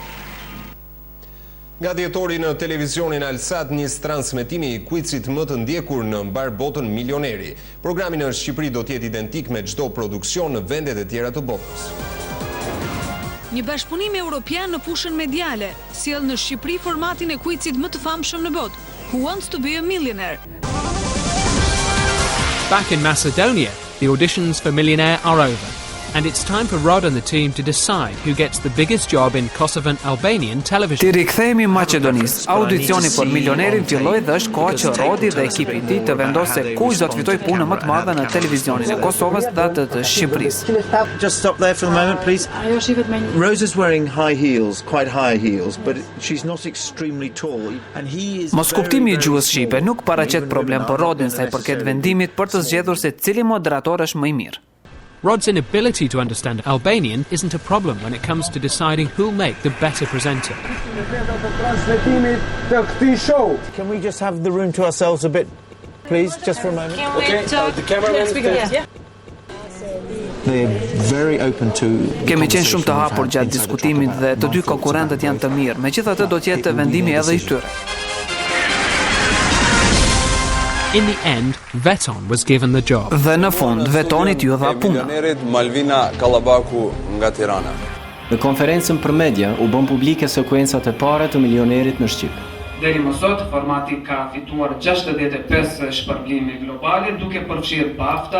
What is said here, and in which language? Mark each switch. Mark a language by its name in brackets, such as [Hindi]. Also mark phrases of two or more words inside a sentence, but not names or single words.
[Albanian] Nga dhjetori në televizionin Alsat nis transmetimi I kuicit më të ndjekur në mbar botën Milioneri. Programi në Shqipëri do të jetë identik me çdo produksion në vendet e tjera të botës. Një bashkëpunim evropian në fushën mediale sjell në Shqipëri formatin e kuicit më të famshëm në botë, Who Wants to be a Millionaire. [English] Back in Macedonia, the auditions for Millionaire are over, and it's time for Rod and the team to decide who gets the biggest job in Kosovan Albanian television. [Albanian] Ti rikthehemi Maqedonisë. Audicioni për milionerin filloi dhe është koha që Rodi dhe ekipi I tij të vendosë kush do të fitojë punën më të madhe në televizionin e Kosovës dhe atë të Shqipërisë. [English] Just stop there for the moment, please. Rose is wearing high heels, quite high heels, but she's not extremely tall, and he is. [Albanian] Mos kuptimi I gjuhës shqipe nuk paraqet problem për Rodin sa I përket vendimit për të zgjedhur se cili moderator është më I mirë. [English] Rod's inability to understand Albanian isn't a problem when it comes to deciding who'll make the better presenter. Can we just have the room to ourselves a bit, please, just for a moment? Okay, the cameraman. They're very open to. [Albanian] Kemi qenë shumë të hapur gjatë diskutimit dhe të dy konkurrentët janë të mirë. Megjithatë do të jetë vendimi edhe I tyre. [English] In the end, Veton was given the job. [Albanian] Dhe në fund, Vetonit ju dha puna. Malvina Kallabaku nga Tirana. Në konferencën për media u bën publike sekuencat e para të milionerit në Shqip. Deri më sot, formati ka fituar 65 shpërblime globale, duke përfshirë BAFTA.